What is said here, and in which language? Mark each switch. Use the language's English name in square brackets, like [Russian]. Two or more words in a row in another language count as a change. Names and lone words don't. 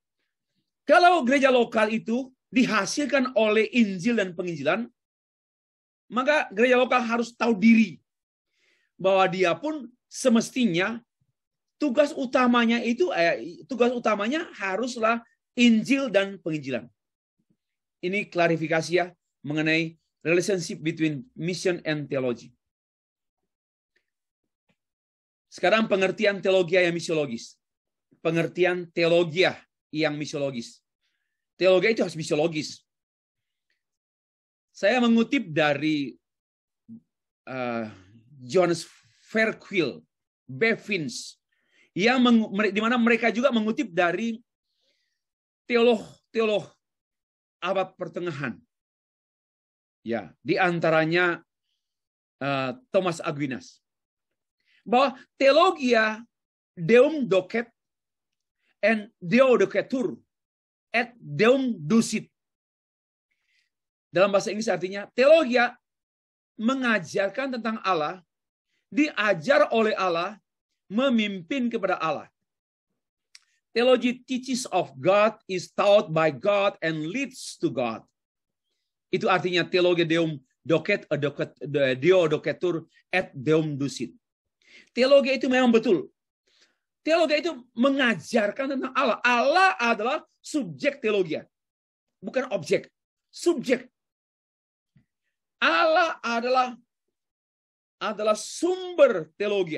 [Indonesian] Kalau gereja lokal itu dihasilkan oleh Injil dan penginjilan, maka gereja lokal harus tahu diri bahwa dia pun semestinya tugas utamanya haruslah Injil dan penginjilan. Ini klarifikasi ya mengenai [English] relationship between mission and theology. [Indonesian] Sekarang pengertian teologia yang misiologis. Pengertian teologia yang misiologis. Teologia itu harus misiologis. Saya mengutip dari Johannes Verquil, Bevins, yang di mana mereka juga mengutip dari teolog abad pertengahan. Ya, di antaranya Thomas Aquinas. Bahwa teologia [Latin] deum docet and deo docetur et deum ducit. [Indonesian] Dalam bahasa Inggris artinya teologia mengajarkan tentang Allah, diajar oleh Allah, memimpin kepada Allah. [English] Theology teaches of God, is taught by God, and leads to God. [Indonesian] Itu artinya teologi [Latin] deum docet, deo docetur, et deum ducit. [Indonesian] Teologi itu memang betul. Teologi itu mengajarkan tentang Allah. Allah adalah subjek teologi, bukan objek. Subjek. Allah adalah sumber teologi.